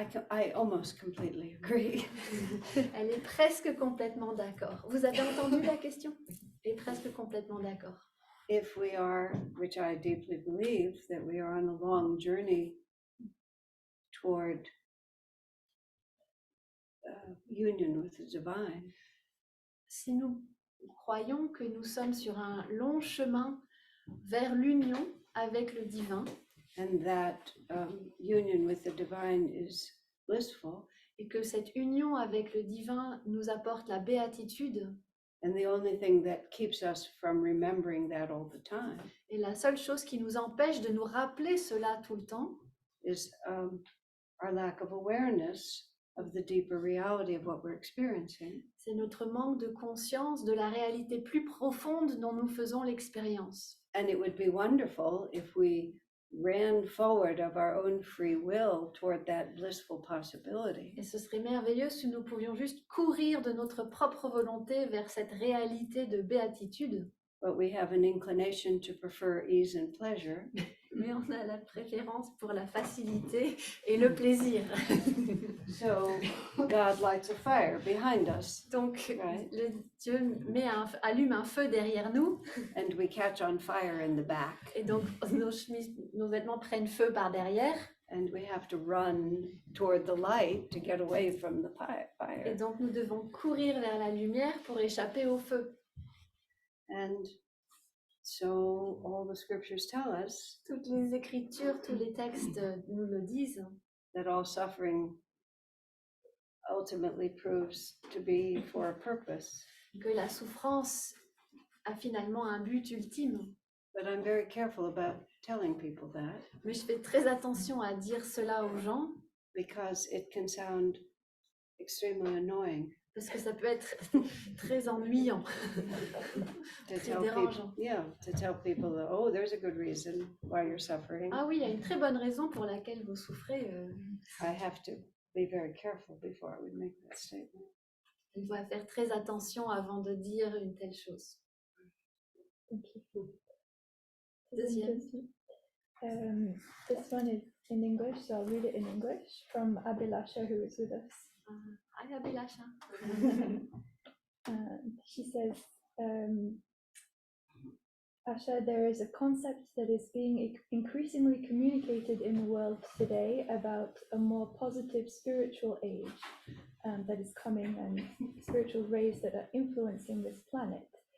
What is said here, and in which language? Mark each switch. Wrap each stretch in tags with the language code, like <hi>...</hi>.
<en>I almost completely agree.</en> <fr>Elle est presque complètement d'accord. Vous avez entendu la question? Elle est presque complètement d'accord.</fr> <en>If we are, which I deeply believe, that we are on a long journey toward union with the divine,</en> <fr>Si nous croyons que nous sommes sur un long chemin vers l'union avec le divin,</fr> <en>and that union with the divine is blissful,</en> <fr>et que cette union avec le divin nous apporte la béatitude,</fr> <en>and the only thing that keeps us from remembering that all the time</en> <fr>et la seule chose qui nous empêche de nous rappeler cela tout le temps,</fr> <en>is our lack of awareness of the deeper reality of what we're experiencing.</en> <fr>c'est notre manque de conscience de la réalité plus profonde dont nous faisons l'expérience.</fr> <en>And it would be wonderful if we ran forward of our own free will toward that blissful possibility.</en> <fr>Et ce serait merveilleux si nous pouvions juste courir de notre propre volonté vers cette réalité de béatitude.</fr> <en>But we have an inclination to prefer ease and pleasure.</en> <fr>Mais on a la préférence pour la facilité et le plaisir.</fr> <en>So God lights a fire behind us.</en> <fr>Donc,</fr> <en>Right.</en> <fr>Dieu allume un feu derrière nous,</fr> <en>And we catch on fire in the back.</en> <fr>et donc nos vêtements prennent feu par derrière,</fr> <en>And we have to run toward the light to get away from the</en> <fr>et</fr> <en>fire.</en> <fr>donc nous devons courir vers la lumière pour échapper au feu.</fr> <en>And so all the scriptures tell us</en> <fr>Toutes les écritures, tous les textes nous le disent,</fr> <en>that all suffering ultimately proves to be for a purpose.</en> <fr>que la souffrance a finalement un but ultime.</fr> <en>But I'm very careful about telling people that</en> <fr>Mais je fais très attention à dire cela aux gens,</fr> <en>because it can sound extremely annoying</en> <fr>parce que ça peut être très ennuyant.</fr> <en>to</en> <fr>C'est</fr> <en>tell</en> <fr>dérangeant.</fr> <en>people, to tell people that, oh, there's a good reason why you're suffering.</en> <fr>Ah oui, il y a une très bonne raison pour laquelle vous souffrez.</fr> <en>I have to be very careful before I would make that statement.</en> <fr>On doit faire très attention avant de dire une telle chose. Deuxième.</fr> <en>This one is in English, so I'll read it in English from Abhilasha, who is with us. Hi, Abhilasha. She says, Asha, there is a concept that is being increasingly communicated in the world today about a more positive spiritual age that is coming and spiritual rays that are influencing this planet.</en>